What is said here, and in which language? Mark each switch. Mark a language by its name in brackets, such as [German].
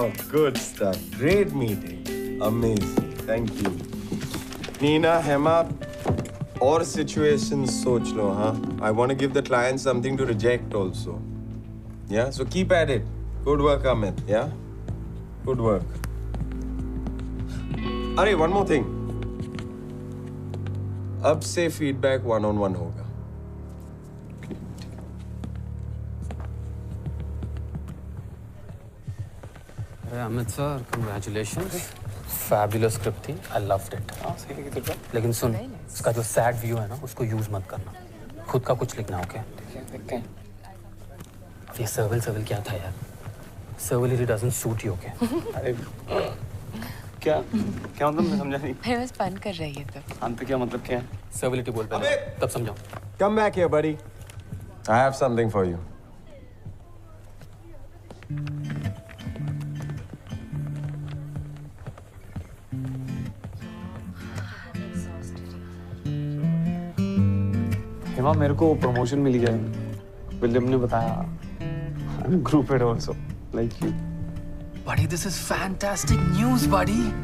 [English] Good stuff. Great meeting. Amazing. Thank you. Nina, Hema, [Hindi] और situations सोच लो, हाँ? [English] I want to give the client something to reject also. Yeah, so keep at it. Good work, Amit. Yeah, good work. अरे, one more thing. [Hindi] अब से feedback one-on-one होगा. अरे Amit sir, congratulations. [English] Fabulous script थी. I loved it. [Hindi] हाँ सही लगी तेरे को? लेकिन सुन, इसका जो [English] sad view [Hindi] है ना, उसको use मत करना. खुद का कुछ लिखना, ओके? देखते हैं. ये सर्विल क्या था यार? [English] Servility doesn't suit you, okay? [Hindi] अरे क्या मतलब मैं समझा नहीं. मैं बस फन कर रही है तो. अंत क्या मतलब क्या है? Servility बोल पहले, तब समझाओ. [English] Come back here, buddy. I have something for you. [Hindi] Hema, मेरे को प्रमोशन मिल गया है. विलियम ने बताया. [English] I'm group head also, like you. Buddy, this is fantastic news, buddy.